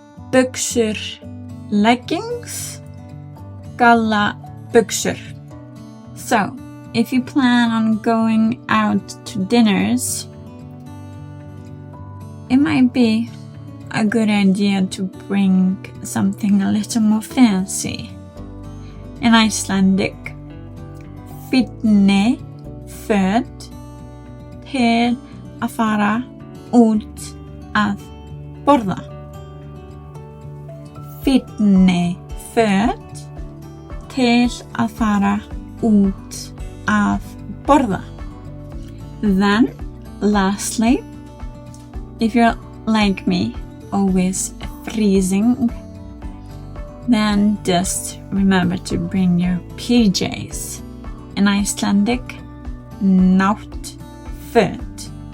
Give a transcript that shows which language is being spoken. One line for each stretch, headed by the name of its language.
Icelandic: Buxur, leggings, gallabuxur.
English: So, if you plan on going out to dinners, it might be a good idea to bring something a little more fancy. In Icelandic,
Icelandic: fínni föt til að fara út að borða. Fínni föt til að fara út að borða.
English: Then, lastly, if you're like me, always freezing, then just remember to bring your PJs. In Icelandic, náttföt.